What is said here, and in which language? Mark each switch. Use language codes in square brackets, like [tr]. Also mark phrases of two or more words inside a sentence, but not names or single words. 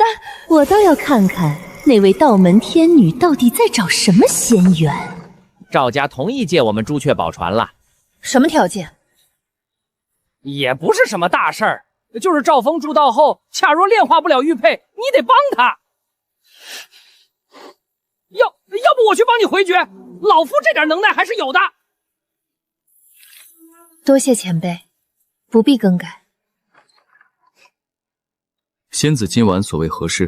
[zh] 我倒要看看那位道門天女到底在找什麼仙緣。趙家同意借我們朱雀寶船了。什麼條件？也不是什麼大事兒，就是趙峰入道後，恰若煉化不了玉佩，你得幫他。要不我去幫你回絕，老夫這點能耐還是有的。多謝前輩，不必更改。仙子今晚所為何事？